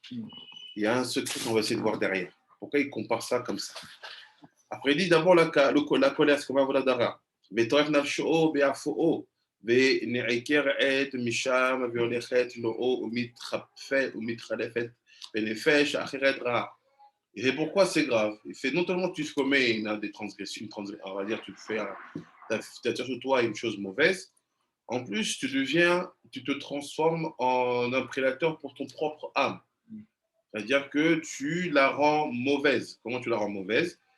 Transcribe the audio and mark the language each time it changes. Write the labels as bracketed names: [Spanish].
[French] Il y a un secret qu'on va essayer de voir derrière. Pourquoi il compare ça comme ça? Après il dit d'abord la colère, c'est comme Avodazara. [Hebrew] Vetoref nafsho be'afo. ונעקר את משם והולכת לו ומתחלפת בנפש אחרת רעה. [French] Et pourquoi c'est grave? Il fait non seulement tu commets des transgressions, on va dire tu fais, tu attires sur toi une chose mauvaise, En plus, tu te transformes en un prédateur pour ton propre âme. C'est-à-dire que tu la rends mauvaise. Comment tu la rends mauvaise?